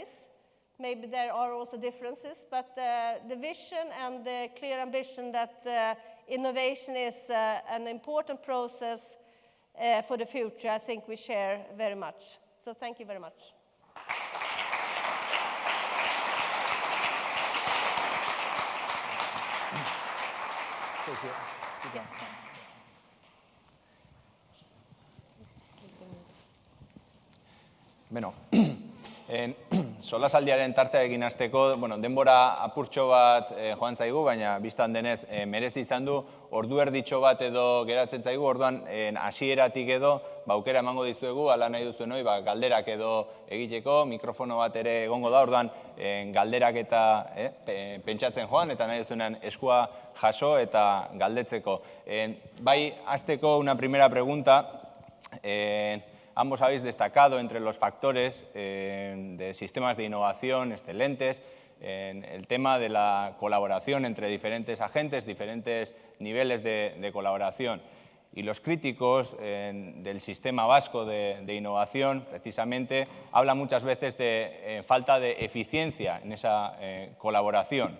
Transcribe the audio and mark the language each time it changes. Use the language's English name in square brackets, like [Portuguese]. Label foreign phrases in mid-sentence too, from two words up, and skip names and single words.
[English] Maybe there are also differences, but the vision and the clear ambition that innovation is an important process for the future, I think we share very much. So thank you very much. Stay here. Sit down. [Basque] Beno, solasaldiaren tartea egin hasteko, denbora apurtxo bat joan zaigu, baina biztan denez merezi izan du, ordu erditxo bat edo geratzen zaigu, orduan hasieratik edo aukera emango dizuegu, ala nahi duzuen hori, galderak edo egiteko, mikrofono bat ere egongo da, orduan galderak eta pentsatzen joan, eta nahi duzuenan eskua jaso eta galdetzeko. Bai, hasteko [Spanish] una primera pregunta. Ambos habéis destacado entre los factores de sistemas de innovación excelentes el tema de la colaboración entre diferentes agentes, diferentes niveles de colaboración. Y los críticos del sistema vasco de innovación, precisamente, hablan muchas veces de falta de eficiencia en esa colaboración.